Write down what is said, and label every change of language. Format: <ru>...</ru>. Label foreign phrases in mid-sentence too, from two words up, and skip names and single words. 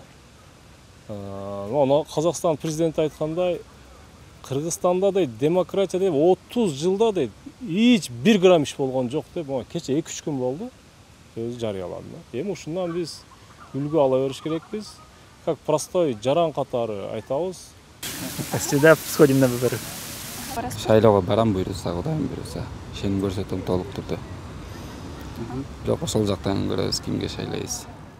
<ky>Казакстан президенти айткандай, Кыргызстанда да демократия деп 30 жылда дейт эч 1 грамм иш болгон жок деп, кече 2-3 күн болду. Өзү жарыялады. Эми ушундан биз үлгү ала бериш керекпиз.</ky> <ru>Как простой</ru> <ky>жаран катары айтабыз.</ky> <ru>Всегда сходим на выборы.</ru> <ky>Шайлоого барам буйруса, Кудайым буйруса. Ишеним көрсөтөм толук түрдө. Бирок ошол жактан көрөбүз кимге шайлайбыз.</ky>